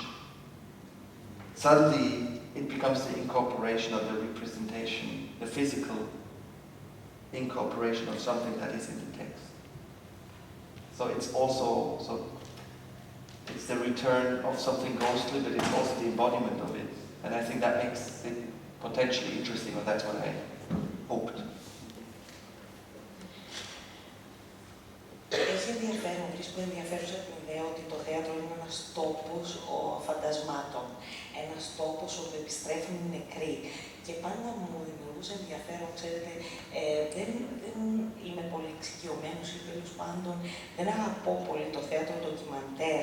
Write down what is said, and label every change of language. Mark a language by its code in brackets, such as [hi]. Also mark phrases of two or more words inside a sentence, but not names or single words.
[en] Suddenly it becomes the incorporation of the representation, the physical incorporation of something that is in the text. So it's also, it's the return of something ghostly, but it's also the embodiment of it. And I think that makes it potentially interesting, or that's what I hoped. [el] Έχει ενδιαφέρον, βρίσκω ενδιαφέρουσα την ιδέα ότι το θέατρο είναι ένας τόπος φαντασμάτων. Ένας τόπος όπου επιστρέφουν οι νεκροί. Και πάντα μου δημιουργούσε ενδιαφέρον, ξέρετε, δεν είμαι πολύ εξοικειωμένος ή τέλος πάντων δεν αγαπώ πολύ το θέατρο ντοκιμαντέρ.